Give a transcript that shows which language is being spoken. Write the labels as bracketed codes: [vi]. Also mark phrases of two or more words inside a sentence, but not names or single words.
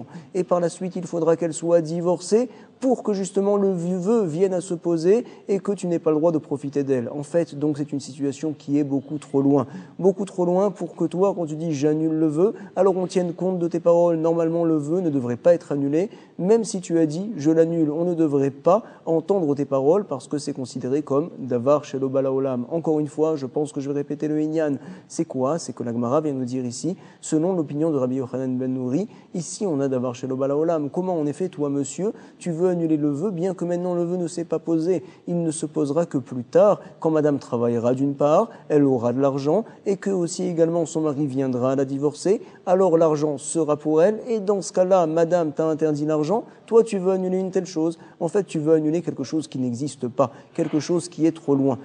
[fr] Et par la suite, il faudra qu'elle soit divorcée pour que justement le vœu vienne à se poser et que tu n'aies pas le droit de profiter d'elle. En fait, donc c'est une situation qui est beaucoup trop loin pour que toi, quand tu dis j'annule le vœu, alors on tienne compte de tes paroles. Normalement, le vœu ne devrait pas être annulé, même si tu as dit je l'annule. On ne devrait pas entendre tes paroles parce que c'est considéré comme [he] דבר שלא בא לעולם. [fr] Encore une fois, je pense que je vais répéter le inyan. C'est quoi? C'est que la Gemara vient nous dire ici, selon l'opinion de Rabbi Yochanan ben Nouri, ici on a [he] דבר שלא בא לעולם. [fr] Comment en effet, toi monsieur, tu veux annuler le vœu, bien que maintenant le vœu ne s'est pas posé, il ne se posera que plus tard, quand madame travaillera d'une part, elle aura de l'argent, et que aussi également son mari viendra à la divorcer, alors l'argent sera pour elle, et dans ce cas-là, madame t'a interdit l'argent, toi tu veux annuler une telle chose, en fait tu veux annuler quelque chose qui n'existe pas, quelque chose qui est trop loin.